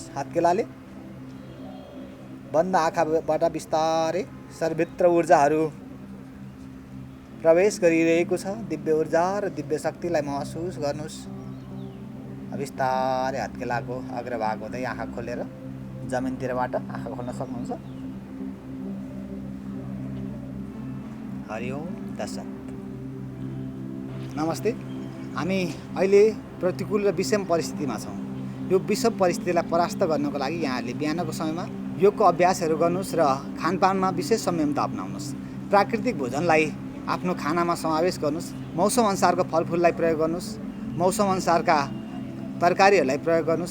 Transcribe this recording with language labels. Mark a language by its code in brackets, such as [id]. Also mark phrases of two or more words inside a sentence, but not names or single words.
[ne] हत्केलाले बन्द आँखाबाट बिस्तारै शरीरभित्र ऊर्जाहरू प्रवेश गरिरहेको छ। दिव्य ऊर्जा र दिव्य शक्तिलाई महसुस गर्नुहोस्। बिस्तारै हत्केलाको अग्रभाग हुँदै आँखा खोलेर जमिनतिरबाट आँखा खोल्न सक्नुहुन्छ। [sa] हरिओम तत्सत्। [ne] नमस्ते। हामी अहिले प्रतिकूल र विषम परिस्थितिमा छौँ। यो विषम परिस्थितिलाई परास्त गर्नको लागि यहाँहरूले बिहानको समयमा योगको अभ्यासहरू गर्नुहोस् र खानपानमा विशेष संयमता अपनाउनुहोस्। प्राकृतिक भोजनलाई आफ्नो खानामा समावेश गर्नुहोस्। मौसम अनुसारको फलफुललाई प्रयोग गर्नुहोस्। मौसम अनुसारका तरकारीहरूलाई प्रयोग गर्नुहोस्।